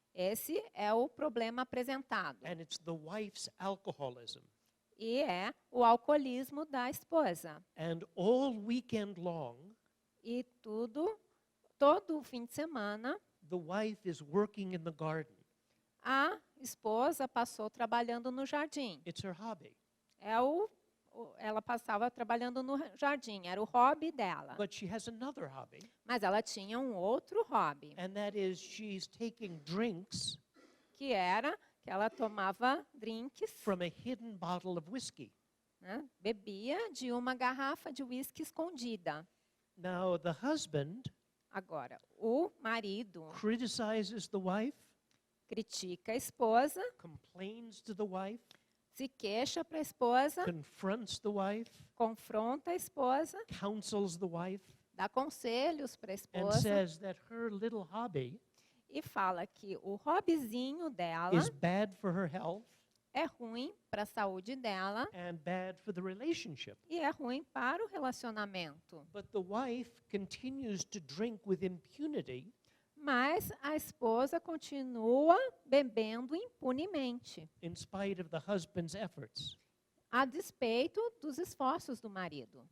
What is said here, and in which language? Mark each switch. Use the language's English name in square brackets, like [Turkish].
[Portuguese] Esse é o problema apresentado. [English] And it's the wife's alcoholism. [Portuguese] E é o alcoolismo da esposa. [English] And all weekend long, [Portuguese] E todo o fim de semana, [English] the wife is working in the garden. [Portuguese] a esposa passou trabalhando no jardim. [English] It's her hobby. [Portuguese] Ela passava trabalhando no jardim, era o hobby dela. [English] But she has another hobby, [Portuguese] Mas ela tinha um outro hobby, [English] and that is she's taking drinks [Portuguese] que era que ela tomava drinks, [English] from a hidden bottle of whiskey. [Portuguese] né? Bebia de uma garrafa de uísque escondida. [English] Now, the husband [Portuguese] Agora, o marido [English] criticizes the wife, [Portuguese] critica a esposa, [English] complains to the wife, [Portuguese] se queixa para a esposa, [English] confronts the wife, [Portuguese] confronta a esposa, [English] counsels the wife, [Portuguese] dá conselhos para a [English] and [Portuguese] esposa [English] says that her little hobby [Portuguese] e fala que o hobbyzinho dela [English] is bad for her health [Portuguese] é ruim para a saúde dela [English] and bad for the relationship. [Portuguese] e é ruim para o relacionamento. [English] But the wife continues to drink with impunity [Portuguese] Mas a esposa continua bebendo impunemente, [English] in spite of the husband's efforts. [Portuguese] a despeito dos esforços do marido.